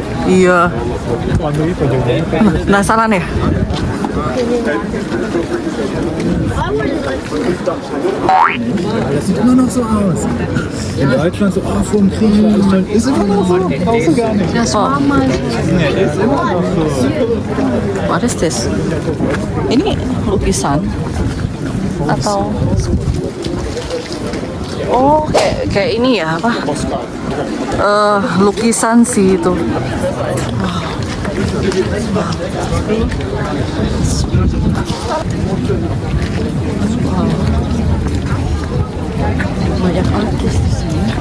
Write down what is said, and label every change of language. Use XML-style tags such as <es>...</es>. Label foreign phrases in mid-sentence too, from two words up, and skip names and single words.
<id>Iya. warna itu jauh. Penasaran ya?</id> <de>Das sieht immer noch so aus. In Deutschland so, vom Krieg ist immer noch so. Brauchst du gar nicht. Das war mal. Ist immer noch so.</de> <en>What is this?</en> <id>Ini lukisan atau kayak ini ya apa? Lukisan sih itu. Banyak artis di sini.</id>